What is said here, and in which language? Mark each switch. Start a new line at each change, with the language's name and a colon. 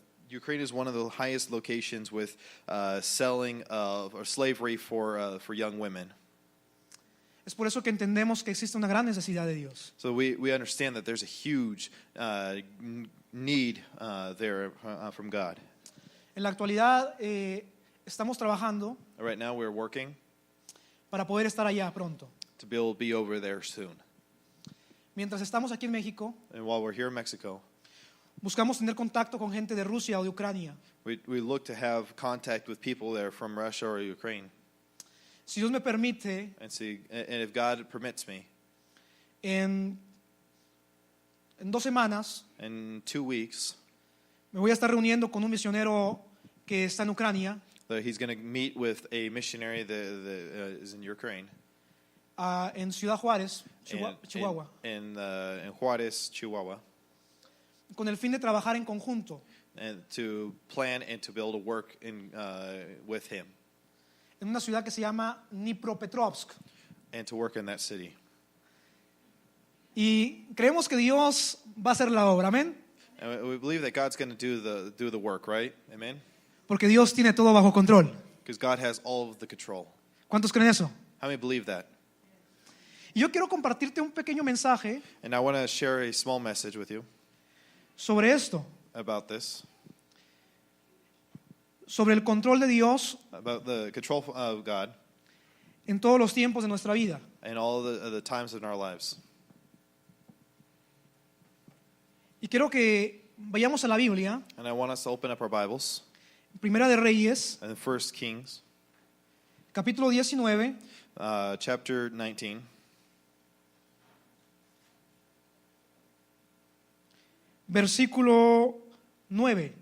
English: Ukraine is one of the highest locations with selling of or slavery for young women.
Spanish: Es por eso que entendemos que existe una gran necesidad de Dios.
English: So we understand that there's a huge need there from God.
Spanish: En la actualidad estamos trabajando
English: Right now we're working
Spanish: para poder estar allá pronto.
English: to be able to be over there soon.
Spanish: Mientras estamos aquí en México,
English: And while we're here in Mexico,
Spanish: buscamos tener contacto con gente de Rusia o de Ucrania.
English: we look to have contact with people there from Russia or Ukraine.
Spanish: Si Dios me permite,
English: And if God permits me,
Spanish: en 2 semanas
English: in 2 weeks,
Spanish: me voy a estar reuniendo con un misionero que está en Ucrania,
English: that he's going to meet with a missionary that is in Ukraine.
Spanish: en Ciudad Juárez, Chihuahua,
English: In Juárez, Chihuahua,
Spanish: con el fin de trabajar en conjunto
English: and to plan and to be able to work with him
Spanish: en una ciudad que se llama Dnipropetrovsk.
English: and to work in that city.
Spanish: Y creemos que Dios va a hacer la obra, amén.
English: And we believe that God's going to do the work, right? Amen.
Spanish: Porque Dios tiene todo bajo control.
English: Because God has all of the control.
Spanish: ¿Cuántos creen eso?
English: How many believe that?
Spanish: Y yo quiero compartirte un pequeño mensaje
English: And I want to share a small message with you
Spanish: sobre esto,
English: about this,
Spanish: sobre el control de Dios
English: about the control of God
Spanish: en todos los tiempos de nuestra vida.
English: and all the times in our lives.
Spanish: Y quiero que vayamos a la Biblia,
English: And I want us to open up our Bibles
Spanish: Primera de Reyes,
English: in 1 Kings,
Spanish: capítulo 19,
English: chapter 19,
Spanish: versículo 9.